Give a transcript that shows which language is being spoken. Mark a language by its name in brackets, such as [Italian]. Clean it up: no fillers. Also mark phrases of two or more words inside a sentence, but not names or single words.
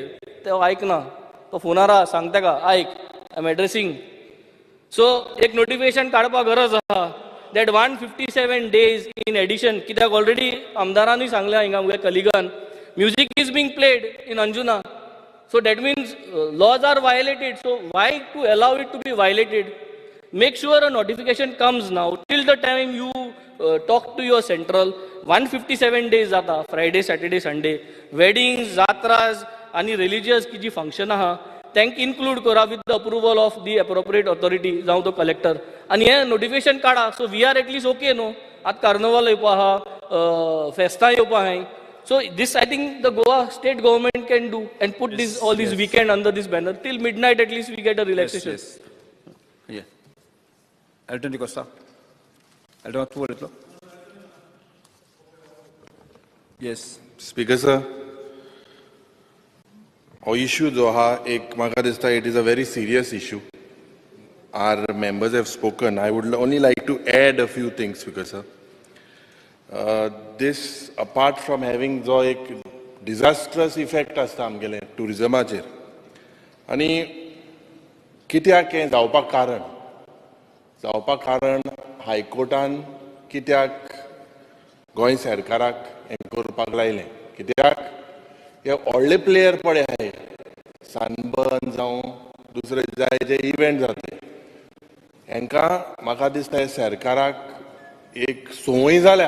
[Konkani] तो आयकना, तो फोनार आहा, सांग ताका आयक, [English] I am addressing. [Konkani] सो एक नोटिफिकेशन काडपाक गरज आहा [English] that 157 days in addition, [Konkani] कित्याक ऑलरेडी आमदारांनी सांगल्या हिंगा मुगे कलिगान [English] music is being played in Anjuna. so that means laws are violated. so why to allow it to be violated? Make sure a notification comes now. Till the time you talk to your central, 157 days जाता, Friday, Saturday, Sunday, weddings, jatras आणि religious [Konkani] की जी [English] function [Konkani] आहा त्यांक [English] include करा with the approval of the appropriate authority, जावं तो collector. आणि हे notification काढा. So we are at least okay, no? [Konkani] आतां कार्नवाल येवपा आहा, फेस्तां येवपा आहाय. [English] So this I think the Goa state government can do and put all these weekend under this banner till midnight at least we get a relaxation. Yes. Yeah. Elton Di Costa. [Konkani] Elton, tu बोलतो. Yes. [English] Speaker sir, हो issue [Konkani] जो हा एक म्हाका दिसता [English] it is a very serious issue. Our members have spoken. I would only like to add a few things, Speaker sir. This, apart from having [Konkani] जो एक [English] disastrous effect [Konkani] आसता आमगेले [English] tourismaचेर, [Konkani] आनी कित्याक हें जावपाक कारण हायकोर्टान कित्याक गोंय सरकाराक हें करपाक लायलें, कित्याक हे व्हडले प्लेयर पळय आहाय, सनबर्न जावं दुसरे जाय जे इव्हेंट जाता हांकां म्हाका दिसता सरकाराक एक संवय जाल्या.